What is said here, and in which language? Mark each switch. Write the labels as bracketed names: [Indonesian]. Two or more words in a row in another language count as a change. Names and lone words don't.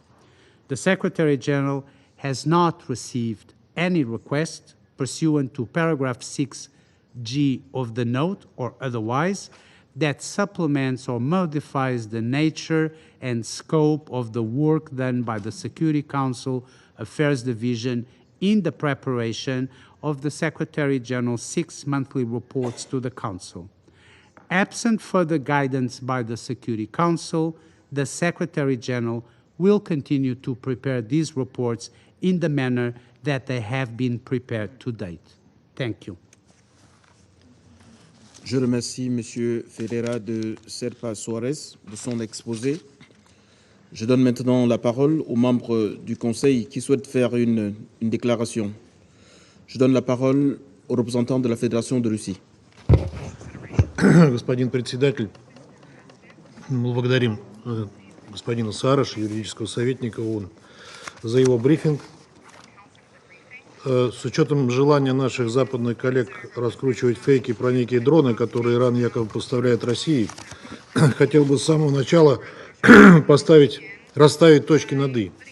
[English] The Secretary General has not received any request pursuant to paragraph 6G of the note or otherwise that supplements or modifies the nature and scope of the work done by the Security Council Affairs Division in the preparation of the Secretary General's 6 monthly reports to the Council. Absent further guidance by the Security Council, the Secretary General will continue to prepare these reports in the manner that they have been prepared to date. Thank you. [French] Je remercie M. Ferreira de Serpa Soares de son exposé. Je donne maintenant la parole aux membres du Conseil qui souhaitent faire une déclaration. Je donne la parole au représentant de la Fédération de Russie. [Russian] Господин председатель, мы благодарим господина Сараша, юридического советника ООН, за его брифинг. С учетом желания наших западных коллег раскручивать фейки про некие дроны, которые Иран якобы поставляет России, хотел бы с самого начала расставить точки над «и».